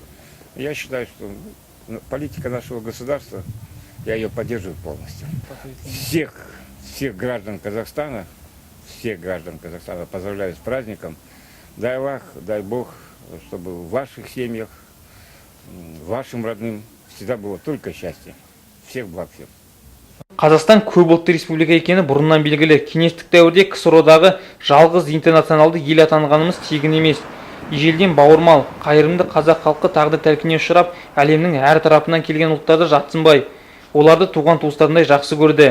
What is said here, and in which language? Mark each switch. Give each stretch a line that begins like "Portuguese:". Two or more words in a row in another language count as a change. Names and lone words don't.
Russian: Я считаю, что политика нашего государства, я ее поддерживаю полностью. Всех граждан Казахстана поздравляю с праздником. Дай Аллах, дай Бог, чтобы в ваших семьях, вашим родным всегда было только счастье. Всех благ всем.
Kazakh: Қазақстан көпұлтты республика екені бұрыннан белгілі. Кеңестік дәуірде КСРО-дағы жалғыз интернационалды ел атанғанымыз тегін емес. Ежелден бауырмал, қайырымды қазақ халқы тағдыр тәлкініне ұшырап, әлемнің әр тарапынан келген ұлттарды жатсынбай, оларды туған туыстарындай жақсы көрді.